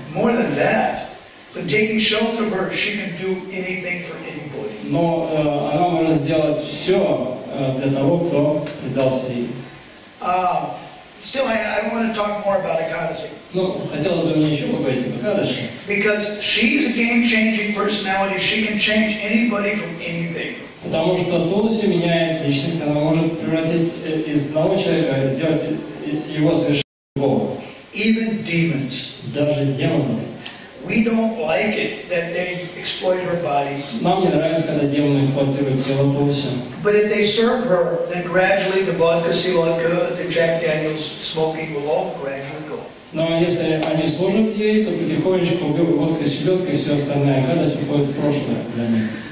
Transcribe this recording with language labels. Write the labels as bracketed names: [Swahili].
[English] More than that, but taking shelter of her, she can do anything for anybody. [Russian] Но она может сделать все для того, кто предался ей. [English] Still, I don't want to talk more about Ekadasi. [Russian] Ну, хотелось бы мне еще поговорить об Экадаши. [English] Because she's a game-changing personality. She can change anybody from anything. [Russian] Потому что Тулси меняет личность, она может превратить из одного человека, сделать его совершенно другого. [English] Even demons. [Russian] Даже демонов. [English] We don't like it that they exploit her body. [Russian] Нам не нравится, когда демоны эксплуатируют тело Тулси. [English] But if they serve her, then gradually the vodka, vodka, the Jack Daniels smoking will all gradually go. [Russian] Но если они служат ей, то потихонечку водка, селедка и все остальное, гадость уходит в прошлое для них.